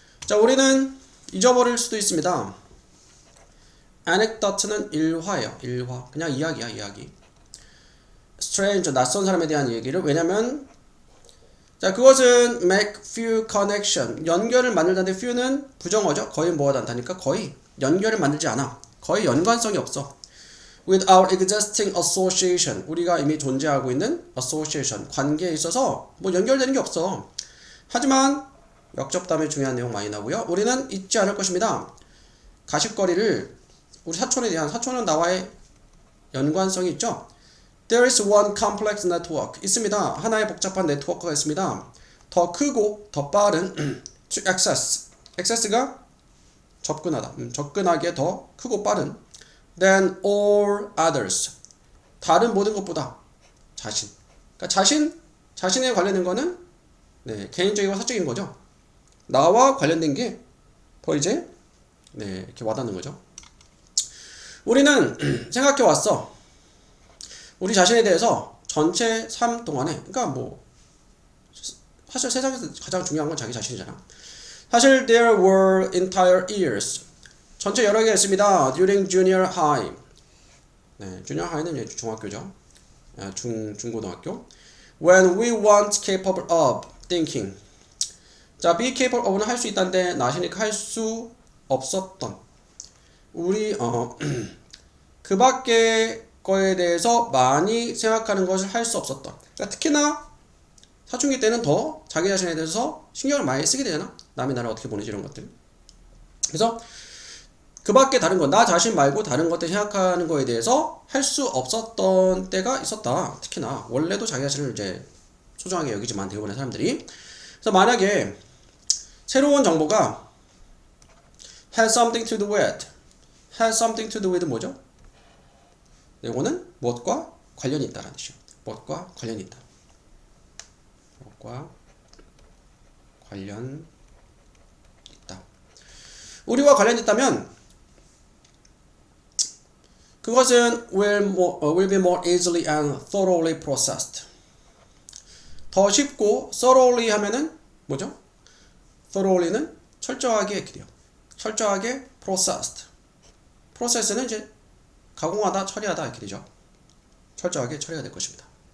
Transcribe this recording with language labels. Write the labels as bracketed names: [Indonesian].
[Korean] 자, 우리는 잊어버릴 수도 있습니다. anecdote는 일화예요. 일화. 그냥 이야기야, 이야기. stranger, 낯선 사람에 대한 얘기를. 왜냐면 자, 그것은 [English] make few connection. [Korean] 연결을 만들다는데 few는 부정어죠. 거의 뭐가 단다니까 거의 연결을 만들지 않아. 거의 연관성이 없어. [English] with our existing association. [Korean] 우리가 이미 존재하고 있는 association. 관계에 있어서 뭐 연결되는 게 없어. 하지만 역접담에 중요한 내용 많이 나오고요. 우리는 잊지 않을 것입니다. 가십거리를 우리 사촌은 나와의 연관성이 있죠. [English] There is one complex network. [Korean] 있습니다. 하나의 복잡한 네트워크가 있습니다. 더 크고 더 빠른 [English] to access. [Korean] access가 접근하다. 접근하기에 더 크고 빠른 [English] than all others. [Korean] 다른 모든 것보다 자신. 그러니까 자신에 관련된 거는 네, 개인적이고 사적인 거죠. 나와 관련된 게 더 이제 네, 이렇게 와닿는 거죠. 우리는 생각해 왔어. 우리 자신에 대해서 전체 삶 동안에, 그러니까 뭐 사실 세상에서 가장 중요한 건 자기 자신이잖아. 사실 [English] there were entire years. [Korean] 전체 여러 개가 있습니다. [English] during junior high. [Korean] 네, junior high는 이제 중학교죠. 중고등학교. [English] When we weren't capable of thinking. [Korean] 자, [English] be capable of [Korean] 는 할 수 있다는데 나시니까 할 수 없었던. 우리 그 밖에 거에 대해서 많이 생각하는 것을 할 수 없었던. 그러니까 특히나 사춘기 때는 더 자기 자신에 대해서 신경을 많이 쓰게 되잖아. 남이 나를 어떻게 보내지 이런 것들. 그래서 그 밖에 다른 거, 나 자신 말고 다른 것들 생각하는 거에 대해서 할 수 없었던 때가 있었다. 특히나 원래도 자기 자신을 이제 소중하게 여기지만 대부분의 사람들이. 그래서 만약에 새로운 정보가 [English] has something to do with, [Korean] has something to do with 뭐죠? 이거는 무엇과 관련이 있다라는 뜻이에요. 무엇과 관련이 있다. 무엇과 관련 있다. 우리와 관련이 있다면 그것은 [English] will be more easily and thoroughly processed. [Korean] 더 쉽고 thoroughly 하면은 뭐죠? thoroughly는 철저하게 이렇게 돼요. 철저하게 processed. process는 이제 가공하다, 처리하다 이렇게 되죠. 철저하게 처리가 될 것입니다.